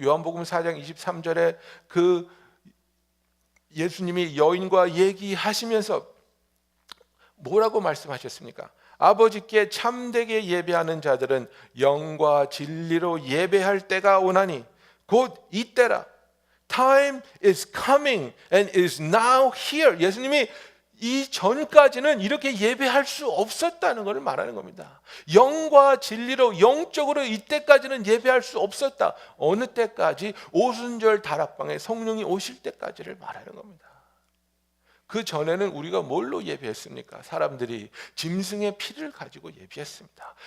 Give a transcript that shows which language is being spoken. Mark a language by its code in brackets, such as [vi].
[ko] 요한복음 4장 23절에 그 예수님이 여인과 얘기하시면서 뭐라고 말씀하셨습니까? 아버지께 참되게 예배하는 자들은 영과 진리로 예배할 때가 오나니 곧 이때라. [en] Time is coming and is now here. [ko] 예수님이 이 전까지는 이렇게 예배할 수 없었다는 것을 말하는 겁니다. 영과 진리로 영적으로 이때까지는 예배할 수 없었다. 어느 때까지? 오순절 다락방에 성령이 오실 때까지를 말하는 겁니다. 그 전에는 우리가 뭘로 예배했습니까? 사람들이 짐승의 피를 가지고 예배했습니다.